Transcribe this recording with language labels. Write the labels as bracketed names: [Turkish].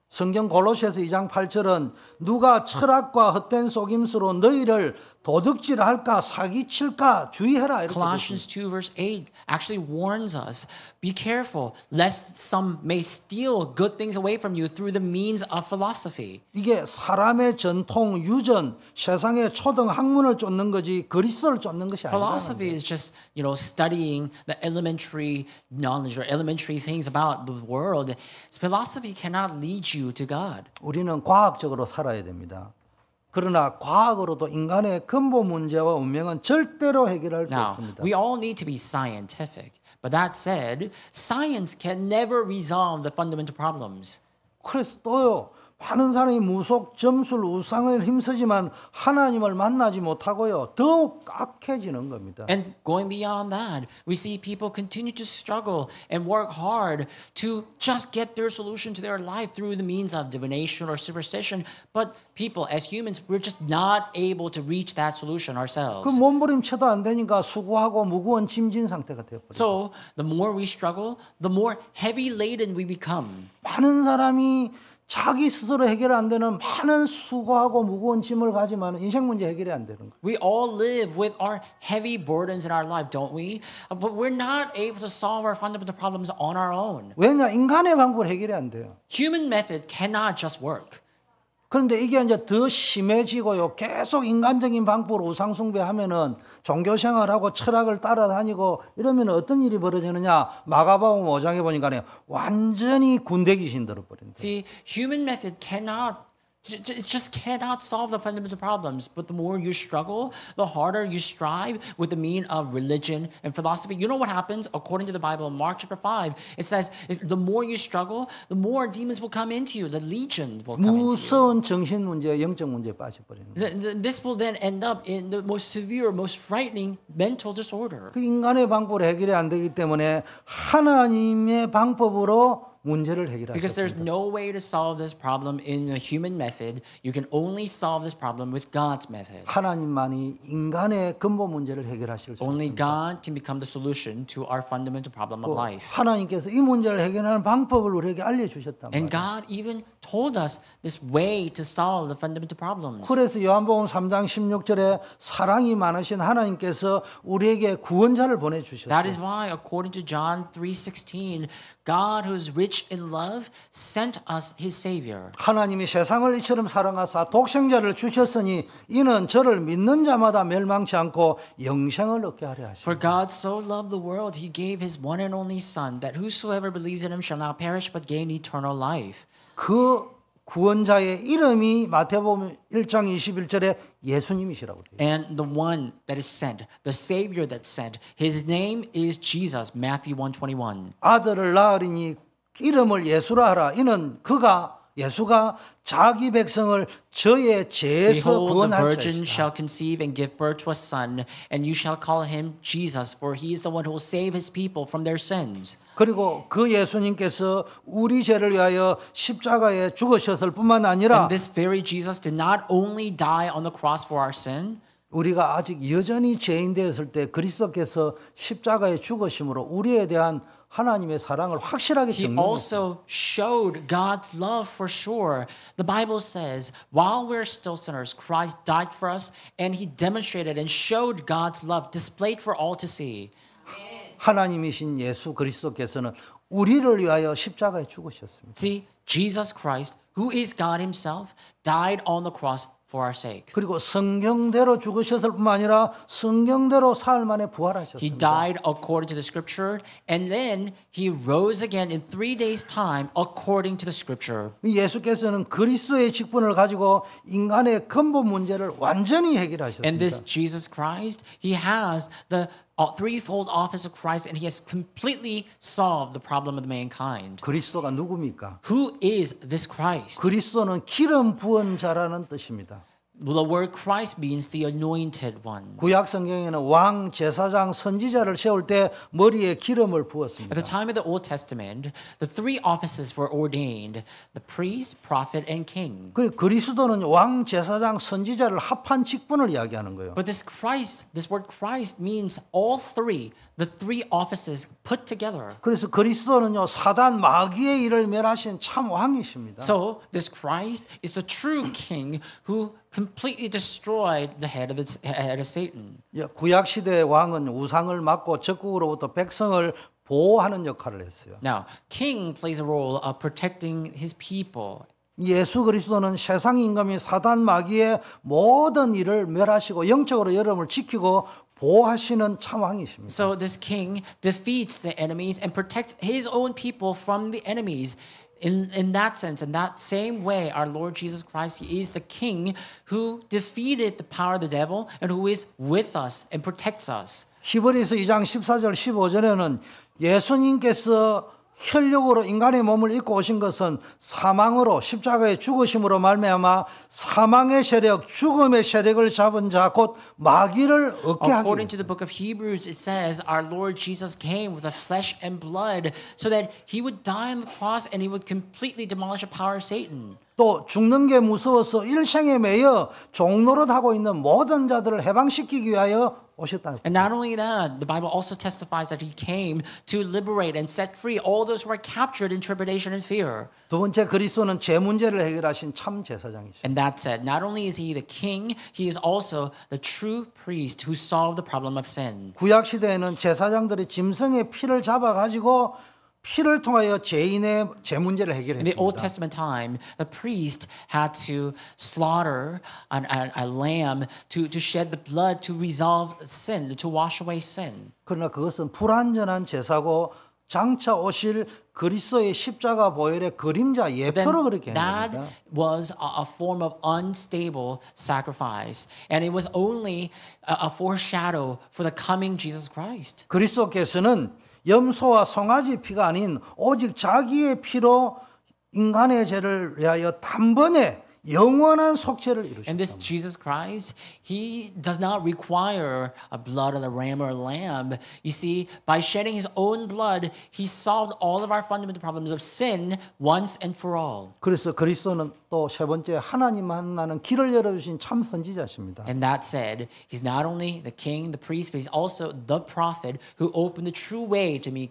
[Korean] 성경 골로새서 2장 8절은 누가 철학과 헛된 속임수로 너희를 도둑질할까 사기칠까 주의해라 이렇게 [English] Colossians 2 verse 8 actually warns us, be careful lest some may steal good things away from you through the means of philosophy. [Korean] 이게 사람의 전통 유전 세상의 초등 학문을 쫓는 거지 그리스도를 쫓는 것이 아니라 [English] Philosophy is just, studying the elementary knowledge or elementary things about the world. Philosophy cannot lead you to God. [Korean] 우리는 과학적으로 살아야 됩니다. 그러나 과학으로도 인간의 근본 문제와 운명은 절대로 해결할 수 [English] Now, [Korean] 없습니다. [English] we all need to be scientific. But that said, science can never resolve the fundamental problems. [Korean] 그래서 또요 많은 사람이 무속, 점술, 우상을 힘쓰지만 하나님을 만나지 못하고요 더욱 악해지는 겁니다. [English] And going beyond that, we see people continue to struggle and work hard to just get their solution to their life through the means of divination or superstition. But people, as humans, we're just not able to reach that solution [Korean] 그 [English] ourselves. [Korean] 몸부림쳐도 안 되니까 수고하고 무거운 짐진 상태가 되어버려요. [English] So the more we struggle, the more heavy laden we become. [Korean] 많은 사람이 자기 스스로 해결 안 되는 많은 수고하고 무거운 짐을 가지만 인생 문제 해결이 안 되는 거예요. [English] We all live with our heavy burdens in our life, don't we? But we're not able to solve our fundamental problems on our own. [Korean] 왜냐? 인간의 방법으로 해결이 안 돼요. [English] Human method cannot just work. [Korean] 그런데 이게 이제 더 심해지고요. 계속 인간적인 방법으로 우상숭배하면은 종교 생활하고 철학을 따라다니고 이러면 어떤 일이 벌어지느냐? 마가복음 5장에 보니까 완전히 군대 귀신 들어버린다. [English] See, human method it just cannot solve the fundamental problems. But the more you struggle, the harder you strive with the mean of religion and philosophy. You know what happens? According to the Bible, in Mark chapter 5, it says, the more you struggle, the more demons will come into you. The legion will come into you. [Korean] 무서운 정신 문제, 영적 문제에 빠져버리는 거예요. [English] This will then end up in the most severe, most frightening mental disorder. [Korean] 그 인간의 방법으로 해결이 안 되기 때문에 하나님의 방법으로 문제를 [English] Because there's [Korean] 해결하셨습니다. [English] no way to solve this problem in a human method. You can only solve this problem with God's method. [Korean] 하나님만이 인간의 근본 문제를 해결하실 수 [English] Only [Korean] 있습니다. [English] God can become the solution to our fundamental problem of life. [Korean] 하나님께서 이 문제를 해결하는 방법을 우리에게 알려주셨단 [English] And God even told us this way to solve the fundamental problems. [Korean] 그래서 요한복음 3장 16절에 사랑이 많으신 하나님께서 우리에게 구원자를 보내주셨어요. [English] That is why, according to John 3:16, God, who is rich in love, sent us His Savior. [Korean] 하나님이 세상을 이처럼 사랑하사 독생자를 주셨으니 이는 저를 믿는 자마다 멸망치 않고 영생을 얻게 하려 [English] For [Korean] 하시고 [English] God so loved the world, He gave His one and only Son, that whosoever believes in Him shall not perish but gain eternal life. [Korean] 그 구원자의 이름이 마태복음 1장 21절에 예수님이시라고 돼요. [English] And the one that is sent, the Savior that's sent, His name is Jesus, Matthew 1:21. [Korean] 아들을 낳으리니 이름을 예수라 하라. 이는 예수가 자기 백성을 저의 죄에서 [English] Behold, the [Korean] 구원할 [English] virgin [Korean] 자이시다. [English] shall conceive and give birth to a son, and you shall call him Jesus, for he is the one who will save his people from their sins. [Korean] 그리고 그 예수님께서 우리 죄를 위하여 십자가에 죽으셨을 뿐만 아니라 [English] And this very Jesus did not only die on the cross for our sin, [Korean] 우리가 아직 여전히 죄인 되었을 때 그리스도께서 십자가에 죽으심으로 우리에 대한 하나님의 사랑을 확실하게 [English] He [Korean] 증명했어요. [English] also showed God's love for sure. The Bible says, while we're still sinners, Christ died for us, and He demonstrated and showed God's love displayed for all to see. [Korean] 하나님이신 예수 그리스도께서는 우리를 위하여 십자가에 죽으셨습니다. [English] See, Jesus Christ, who is God Himself, died on the cross for our sake. [Korean] 그리고 성경대로 죽으셨을 뿐만 아니라 성경대로 사흘 만에 [English] He [Korean] 부활하셨습니다. [English] died according to the scripture, and then He rose again in 3 days' time according to the scripture. [Korean] 예수께서는 그리스도의 직분을 가지고 인간의 근본 문제를 완전히 해결하셨습니다. [English] And this Jesus Christ, He has the threefold office of Christ, and He has completely solved the problem of mankind. [Korean] 그리스도가 누굽니까? [English] Who is this Christ? [Korean] 그리스도는 기름 부은 자라는 뜻입니다. [English] The word Christ means the anointed one. [Korean] 구약 성경에는 왕, 제사장, 선지자를 세울 때 머리에 기름을 [English] At [Korean] 부었습니다. [English] the time of the Old Testament, the three offices were ordained: the priest, prophet, and king. [Korean] 그리고 그리스도는 왕, 제사장, 선지자를 합한 직분을 이야기하는 거예요. [English] But this Christ, this word Christ means all three, the three offices put together. [Korean] 그래서 그리스도는요 사단 마귀의 일을 멸하신 참 왕이십니다. [English] So this Christ is the true king who completely destroyed the head of Satan. [Korean] 구약 시대의 왕은 우상을 막고 적국으로부터 백성을 보호하는 역할을 했어요. [English] Now, king plays a role of protecting his people. [Korean] 예수 그리스도는 세상 임금이 사단 마귀의 모든 일을 멸하시고 영적으로 여러분을 지키고 보호하시는 참 왕이십니다. [English] So this king defeats the enemies and protects his own people from the enemies. In that sense, in that same way, our Lord Jesus Christ, He is the king who defeated the power of the devil and who is with us and protects us. [Korean] 히브리서 2장 14절 15절에는 예수님께서 혈육으로 인간의 몸을 입고 오신 것은 사망으로 십자가에 죽으심으로 말미암아 사망의 세력, 죽음의 세력을 잡은 자 곧 마귀를 얻게 하기 [English] According to the book of Hebrews, it says our Lord Jesus came with the flesh and blood so that He would die on the cross and He would completely demolish the power of Satan. [Korean] 또 죽는 게 무서워서 일생에 매여 종노릇하고 있는 모든 자들을 해방시키기 위하여 오셨다. [English] And not only that, the Bible also testifies that He came to liberate and set free all those who are captured in tribulation and fear. [Korean] 두 번째 그리스도는 죄 문제를 해결하신 참 제사장이십니다. [English] And that said, not only is He the king, He is also the true priest who solved the problem of sin. [Korean] 구약 시대에는 제사장들이 짐승의 피를 잡아 가지고 피를 통하여 죄인의 죄 문제를 [English] In the Old [Korean] 해결했습니다. [English] Testament time, the priest had to slaughter a lamb to shed the blood to resolve sin, to wash away sin. [Korean] 그러나 그것은 불완전한 제사고 장차 오실 그리스도의 십자가 보혈의 그림자 [English] Then [Korean] 예표로 그렇게 한 [English] that [Korean] 겁니다. [English] was a form of unstable sacrifice, and it was only a foreshadow for the coming Jesus Christ. [Korean] 그리스도께서는 염소와 송아지 피가 아닌 오직 자기의 피로 인간의 죄를 위하여 단번에 영원한 속죄를 [English] And this [Korean] 이루셨다. [English] Jesus Christ, he does not require a blood of the ram or lamb. You see, by shedding his own blood, he solved all of our fundamental problems of sin once and for all. [Korean] 그래서 그리스도는 또 세 번째 하나님 만나는 길을 열어주신 참 선지자십니다. [English] And that said, he's not only the king, the priest, but he's also the prophet who opened the true way to meet